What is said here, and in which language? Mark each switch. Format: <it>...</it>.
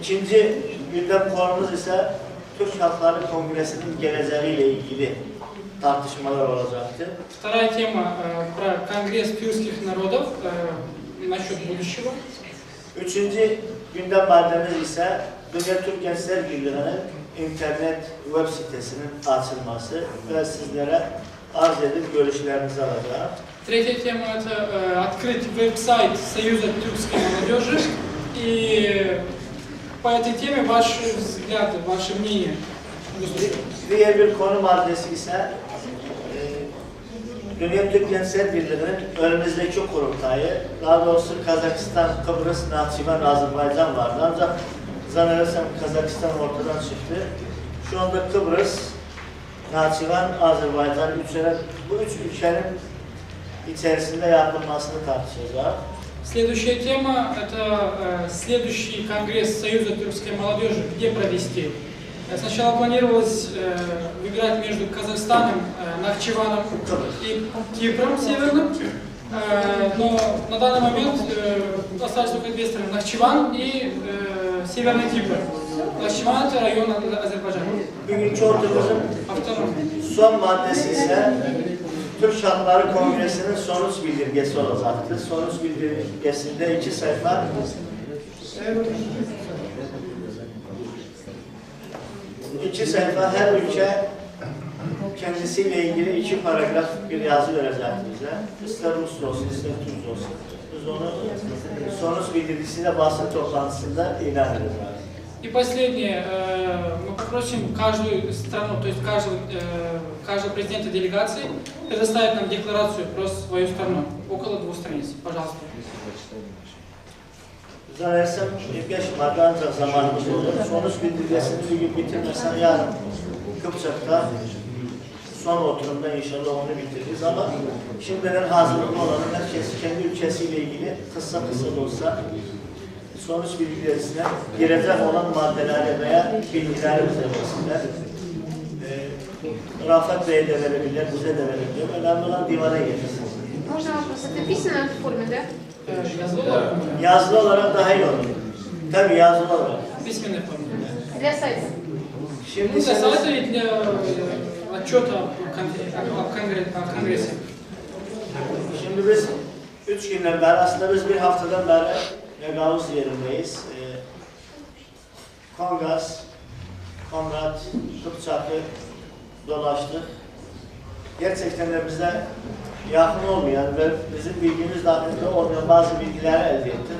<tr>İkinci gündem konumuz ise Türk Halkları Kongresi'nin geleceğiyle ilgili tartışmalar olacaktır.</tr> <ru>Вторая тема про Конгресс тюркских народов насчет будущего.</ru> <tr>Üçüncü gündem maddemiz ise Dünya Türk Gençler Birliği'nin internet web sitesinin açılması ve sizlere arz edip görüşlerinizi alacağım.</tr> <ru>Третья тема это открыть веб-сайт Союза тюркской молодежи и по этой теме ваши взгляды, ваше мнение.</ru> <tr>Diğer bir konu maddesi ise Dünya Türk Gençler Birliği'nin önümüzdeki kurultayı, daha doğrusu Kazakistan, Kıbrıs, Nahçıvan, Azerbaycan vardı. Ancak zannedersem Kazakistan ortadan çıktı. Şu anda Kıbrıs, Nahçıvan, Azerbaycan, bu üç ülkenin içerisinde yapılmasını tartışacağız.</tr> <ru>Следующая тема – это следующий конгресс Союза тюркской молодежи, где провести. Сначала планировалось выбирать между Казахстаном, Нахчиваном и Кипром Северным, Но на данный момент остались только две страны, Нахчиван и Северный Кипр. Нахчиван это район Азербайджана.</ru> <tr>Bugünkü oturumumuzun son maddesi ise Türk Şartları Kongresi'nin sonuç bildirgesi olacaktır. Sonuç bildirgesinde 2 sayfa her ülke kendisiyle ilgili 2 paragraf bir yazı verecektir bize. İster Rus olsun, ister Türk olsun. Biz onu sonuç bildirgesiyle basın toplantısında ilan edeceğiz.</tr> <ru>И последнее, мы попросим каждую страну, то есть каждого президента делегации предоставить нам декларацию про свою страну, около 2 страниц, пожалуйста.</ru> <tr>Zannedersem 25 madde ancak zamanımız olur. Sonuç bildirgesini bugün bitirmesen yarın Kıpçak'ta son oturumda inşallah onu bitiririz ama şimdiden hazırlıklı olan herkes kendi ülkesiyle ilgili kısa da olsa sonuç bilgilerisine girecek olan maddeleri veya bilgileri bize versinler. Rafet Bey'e de verebilir, bize de verebilir. Önemli olan divana getirsin.</tr> <ru>Можно вопрос? Это в письменной форме, да?</ru> <tr>Yazılı olarak daha iyi olur. Tabii yazılı olarak.</tr> <ru>Письменной форме. Для сайта. Ну, для сайта и для отчета о Конгрессе.</ru> <tr>Şimdi biz 3 günden beri, aslında biz bir haftadan beri Gagavuz yerindeyiz. Kongas, Konrad, Kıpçak'ı dolaştık. Gerçekten de bize yakın olmayan ve bizim bilgimiz dahilinde olmayan bazı bilgileri elde ettik.</tr>